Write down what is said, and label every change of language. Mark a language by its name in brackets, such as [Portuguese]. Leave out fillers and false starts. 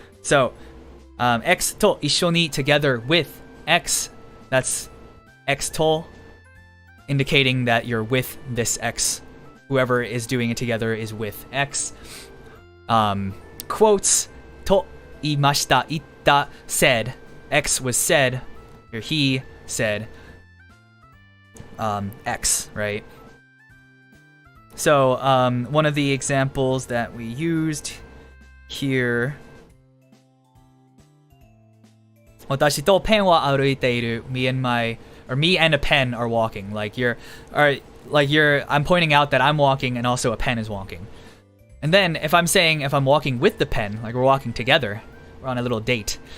[English] So, x to 一緒に together with x. That's x to, indicating that you're with this x. Whoever is doing it together is with x. Quotes to [Japanese] 言いました 言った [English] said. X was said, or he said. X, right? So, one of the examples that we used here. [Japanese] 私とペンは歩いている. [English] Me and a pen are walking. I'm pointing out that I'm walking and also a pen is walking. And then if I'm walking with the pen, like we're walking together, we're on a little date.